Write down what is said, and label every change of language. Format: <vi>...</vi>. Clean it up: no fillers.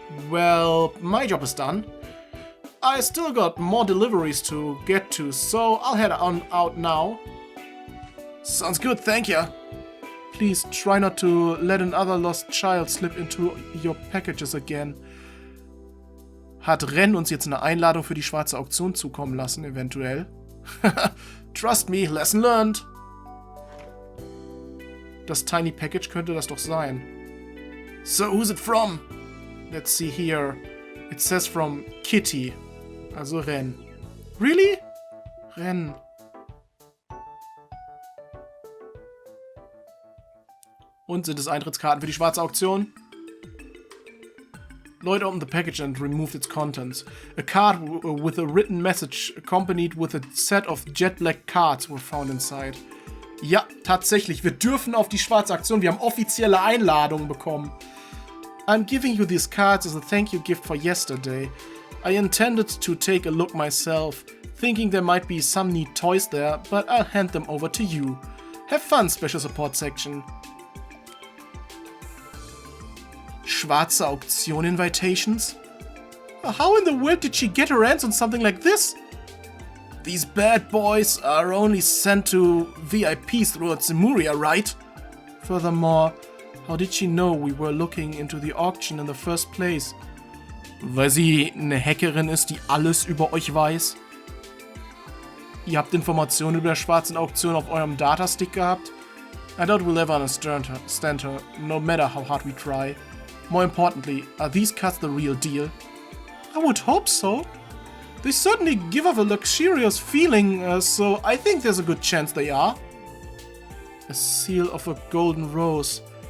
<en>Well, my job is done. I still got more deliveries to get to, so I'll head on out now. Sounds good, thank you. Please try not to let another lost child slip into your packages again.</en> <de>Hat Ren uns jetzt eine Einladung für die schwarze Auktion zukommen lassen, eventuell?</de> <en>Trust me, lesson learned.</en> <de>Das Tiny Package könnte das doch sein.</de> <en>So, who's it from? Let's see here. It says from Kitty. Also Ren. Really? Ren.</en> <de>Und sind es Eintrittskarten für die schwarze Auktion?</de> <en>Lloyd opened the package and removed its contents. A card with a written message accompanied with a set of jet black cards were found inside.</en> <de>Ja, tatsächlich, wir dürfen auf die schwarze Aktion. Wir haben offizielle Einladungen bekommen.</de> <en>I'm giving you these cards as a thank you gift for yesterday. I intended to take a look myself, thinking there might be some neat toys there, but I'll hand them over to you. Have fun, Special Support Section. Schwarze Auktion invitations? How in the world did she get her hands on something like this? These bad boys are only sent to VIPs throughout Zemuria, right? Furthermore, how did she know we were looking into the auction in the first place?</en> <de>Weil sie eine Hackerin ist, die alles über euch weiß? Ihr habt Informationen über der schwarzen Auktion auf eurem Datastick gehabt?</de> <en>I doubt we'll ever understand her, no matter how hard we try. More importantly, are these cuts the real deal? I would hope so. They certainly give off a luxurious feeling, so I think there's a good chance they are. A seal of a golden rose.</en>